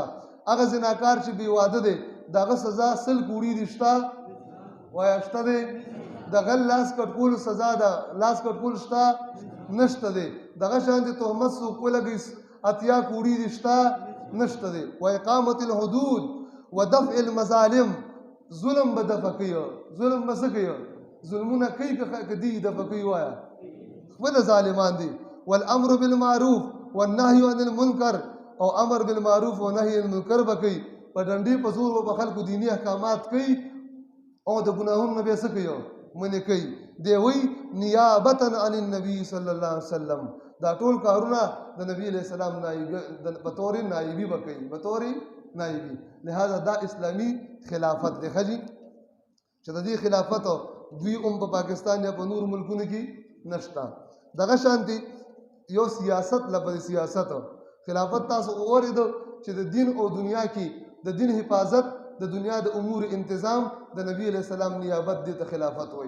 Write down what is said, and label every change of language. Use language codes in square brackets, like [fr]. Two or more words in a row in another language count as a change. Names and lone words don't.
[ps] هغه زناکار چې بې واده دی د هغه سزا 100 کوړي دي. شته؟ وایه شته دی. د غل لاس کټ کولو سزا ده، لاس کټ کول شته؟ نشته دی. دغه شانتې تهمت څوک ولګوي اتیا کوړي دي. شته؟ نشته دی. [ar] واقامت الحدود ودفع المظالم، [ps] ظلم به دفع کوي. ظلم به څه کوي؟ ظلمونه کوي که دی دفع کوي؟ وایه خپل ظالمان دي. [ar] والامر بالمعروف والنهي عن المنکر، [ps] او [ar] امر بالمعروف [ps] او [ar] نهي عن المنکر [ps] به کوي. په ډنډې په زور به خلکو دیني احکامات کوي، او د ګناهونو نه به څه کوي؟ منې کوي. دی وایي [ar] نیابة عن النبي صلی الله علیه وسلم، [ps] دا ټول کارونه د نبی [ar] علیه السلام [ps] په طور نایبي به کوي، په طور نایبي. لہذا دا اسلامي خلافت دی. ښه جي چې د دې خلافت دوی په پاکستان یا په نور ملکونو کې نشته. دغه شانتې یو سیاست، لفظ سیاست خلافت تاسو واورېدو چې د دین او دنیا کې د دین حفاظت، د دنیا د امور انتظام د نبی [ar] علیه السلام [ps] نیابت دې ته خلافت وایي.